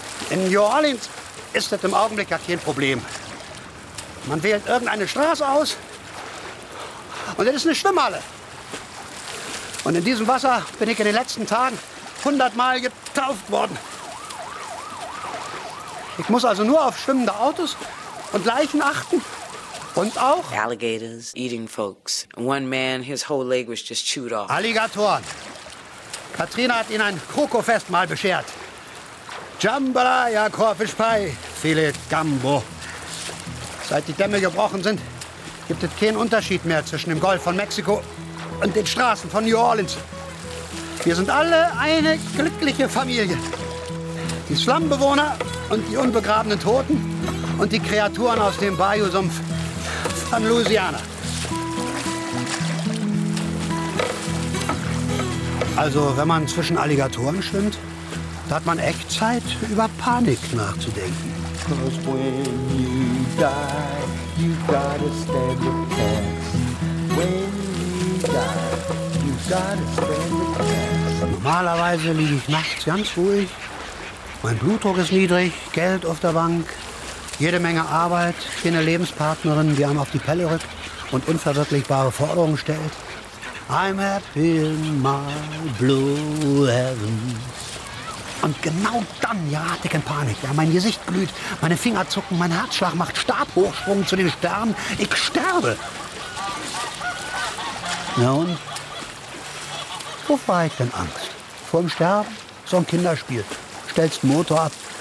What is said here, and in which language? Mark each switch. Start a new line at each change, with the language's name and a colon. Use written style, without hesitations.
German: In New Orleans ist das im Augenblick ja kein Problem. Man wählt irgendeine Straße aus und das ist eine Schwimmhalle. Und in diesem Wasser bin ich in den letzten Tagen 100-mal getauft worden. Ich muss also nur auf schwimmende Autos und Leichen achten. Und auch
English: Alligators eating folks. One man, his whole leg was just chewed off.
German: Alligatoren. Katrina hat ihn ein Krokofestmahl beschert. Jambalaya, Korfisch Pie, Filet Gambo. Seit die Dämme gebrochen sind, gibt es keinen Unterschied mehr zwischen dem Golf von Mexiko und den Straßen von New Orleans. Wir sind alle eine glückliche Familie. Die Slumbewohner und die unbegrabenen Toten und die Kreaturen aus dem Bayou-Sumpf. An Louisiana. Also, wenn man zwischen Alligatoren schwimmt, da hat man echt Zeit, über Panik nachzudenken.
English: Cause when you die, you gotta stand the test. When you die, you gotta stand the test.
German: Normalerweise liege ich nachts ganz ruhig. Mein Blutdruck ist niedrig, Geld auf der Bank. Jede Menge Arbeit, keine Lebenspartnerin, die einem auf die Pelle rückt und unverwirklichbare Forderungen stellt.
English: I'm happy in my blue heaven.
German: Und genau dann gerate ich in Panik. Ja, mein Gesicht glüht, meine Finger zucken, mein Herzschlag macht Stabhochsprung zu den Sternen. Ich sterbe. Na und? Wo war ich denn Angst? Vor dem Sterben? So ein Kinderspiel. Stellst Motor ab.